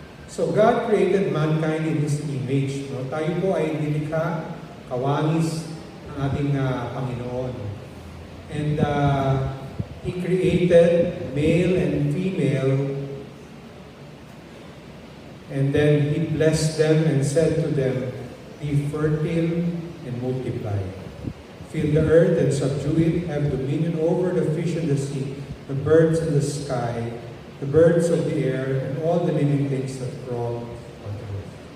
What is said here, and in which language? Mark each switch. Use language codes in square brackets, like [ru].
[en] So God created mankind in His image. No? [tl] Tayo po ay nilikha, kawangis ng ating Panginoon. [en] And He created male and female, and then He blessed them and said to them, "Be fertile and multiply. Fill the earth and subdue it, have dominion over the fish in the sea, the birds in the sky, the birds of the air, and all the living things that crawl on the earth."